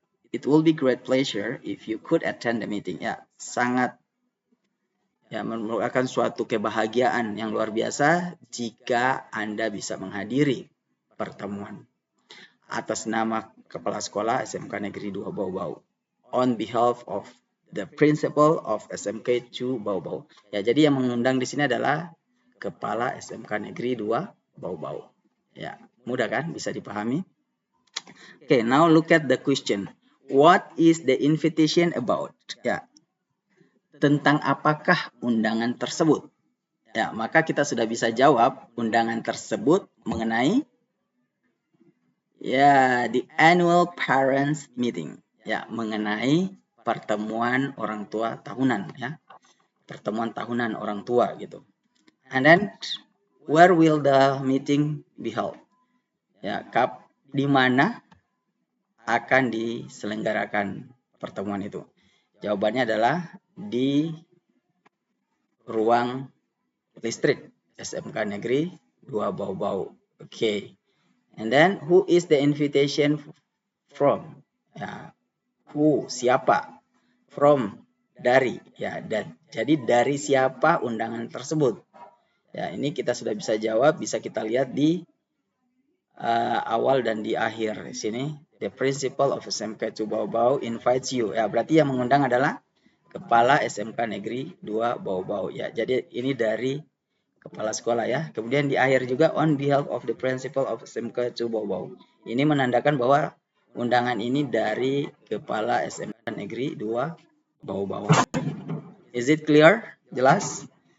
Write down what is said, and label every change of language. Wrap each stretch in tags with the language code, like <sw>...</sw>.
<en>It will be great pleasure if you could attend the meeting.</en> <id>Ya, sangat ya merupakan suatu kebahagiaan yang luar biasa jika Anda bisa menghadiri pertemuan. Atas nama Kepala Sekolah SMK Negeri 2 Bau-Bau.</id> <en>On behalf of the principal of SMK 2 Bau-Bau.</en> <id>Ya, jadi yang mengundang di sini adalah Kepala SMK Negeri 2 Bau-Bau. Ya, mudah kan? Bisa dipahami?</id> <en>Okay, now look at the question. What is the invitation about? Ya.</en> <id>tentang apakah undangan tersebut? Ya, maka kita sudah bisa jawab undangan tersebut mengenai ya</id> <en>the annual parents meeting.</en> <id>Ya, mengenai pertemuan orang tua tahunan ya. Pertemuan tahunan orang tua gitu.</id> <en>And then where will the meeting be held?</en> <id>Ya, di mana akan diselenggarakan pertemuan itu? Jawabannya adalah di ruang listrik SMK Negeri 2 Bau-Bau.</id> <en>Okay. And then who is the invitation from?</en> <id>Ya, who, siapa? From, dari. Ya, jadi dari siapa undangan tersebut? Ya, ini kita sudah bisa jawab, bisa kita lihat di awal dan di akhir di sini.</id> <en>The principal of SMK 2 Bau-Bau invites you.</en> <id>Ya, berarti yang mengundang adalah Kepala SMK Negeri 2 Bau-Bau. Ya, jadi ini dari kepala sekolah ya. Kemudian di akhir juga</id> <en>on behalf of the principal of SMK 2 Bau-Bau.</en> <id>Ini menandakan bahwa undangan ini dari Kepala SMK Negeri 2 Bau-Bau.</id> <en>Is it clear?</en> <id>Jelas?</id>